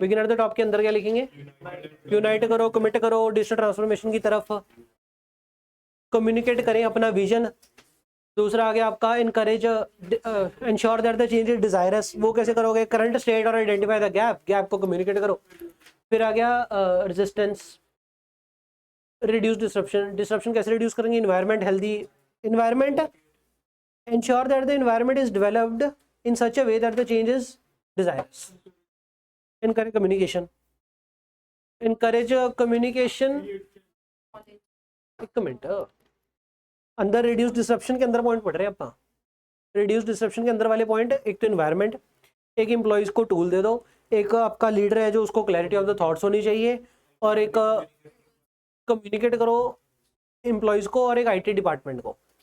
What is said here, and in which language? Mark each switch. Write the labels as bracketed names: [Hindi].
[English] begin at the top [Hindi] के अंदर क्या लिखेंगे? यूनाइट करो, कमिट करो डिजिटल ट्रांसफॉर्मेशन की तरफ, कम्युनिकेट करें अपना विजन। दूसरा आ गया आपका encourage, [English] Ensure that the change is desirous. [Hindi] वो कैसे करोगे? करंट स्टेट और आइडेंटिफाई द गैप, गैप को कम्युनिकेट करो। फिर आ गया रेजिस्टेंस, रिड्यूस डिस्ट्रप्शन, डिस्ट्रप्शन कैसे रिड्यूस करेंगे? [English] Environment healthy environment, ensure that the environment is developed in such a way that the change is desirous, encourage communication, encourage communication। [Hindi] एक minute, अंदर reduce disruption के अंदर point पढ़ रहे हैं आप। रिड्यूस डिस्ट्रप्शन के अंदर वाले पॉइंट, एक तो इन्वायरमेंट, एक एम्प्लॉयज को टूल दे दो, एक आपका लीडर है जो उसको क्लैरिटी ऑफ द थॉट्स होनी चाहिए, और एक कम्युनिकेट करो एम्प्लॉयज को, और एक आईटी डिपार्टमेंट को।